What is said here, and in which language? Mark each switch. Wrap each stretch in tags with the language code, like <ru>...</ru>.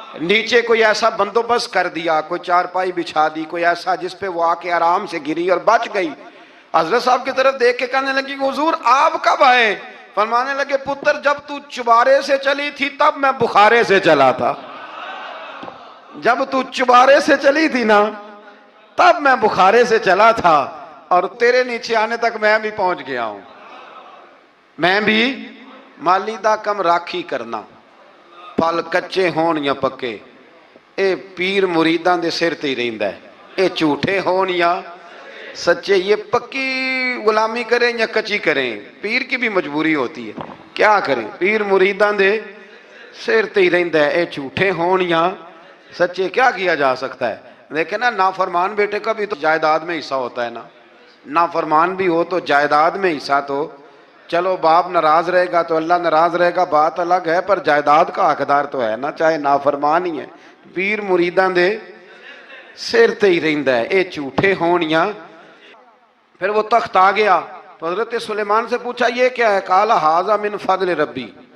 <ur>نیچے کوئی ایسا بندوبست کر دیا، کوئی چارپائی بچھا دی، کوئی ایسا جس پہ وہ آ کے آرام سے گری اور بچ گئی۔ حضرت صاحب کی طرف دیکھ کے کہنے لگی حضور آپ کب آئے؟ فرمانے لگے پتر جب تو چبارے سے چلی تھی تب میں بخارے سے چلا تھا، جب تو چبارے سے چلی تھی نا تب میں بخارے سے چلا تھا، اور تیرے نیچے آنے تک میں بھی پہنچ گیا ہوں، میں بھی</ur> <pa>ਮਾਲੀ ਦਾ ਕੰਮ ਰਾਖੀ ਕਰਨਾ, ਫਲ ਕੱਚੇ ਹੋਣ ਜਾਂ ਪੱਕੇ, ਇਹ ਪੀਰ ਮੁਰੀਦਾਂ ਦੇ ਸਿਰ ਤੇ ਹੀ ਰਹਿੰਦਾ ਹੈ। ਇਹ ਝੂਠੇ ਹੋਣ</pa> <ur>یا سچے، یہ پکی غلامی کریں یا کچی کریں، پیر کی بھی مجبوری ہوتی ہے، کیا کریں،</ur> <pa>پیر مریداں دے سر تے ہی رہندا ہے، اے جھوٹے ہون یا</pa> <ur>سچے، کیا کیا جا سکتا ہے۔ لیکن نا نافرمان بیٹے کا بھی تو جائیداد میں حصہ ہوتا ہے نا، نافرمان بھی ہو تو جائیداد میں حصہ تو، چلو باپ ناراض رہے گا تو اللہ ناراض رہے گا، بات الگ ہے، پر جائیداد کا حقدار تو ہے نا، چاہے نافرمان ہی ہے۔</ur> <pa>پیر مریداں دے سر تے ہی رہندا ہے، اے جھوٹے ہون یا۔</pa> <ur>پھر وہ تخت آ گیا تو حضرت سلیمان سے پوچھا یہ کیا ہے،</ur> <ar>قال ھذا من فضل ربی،</ar>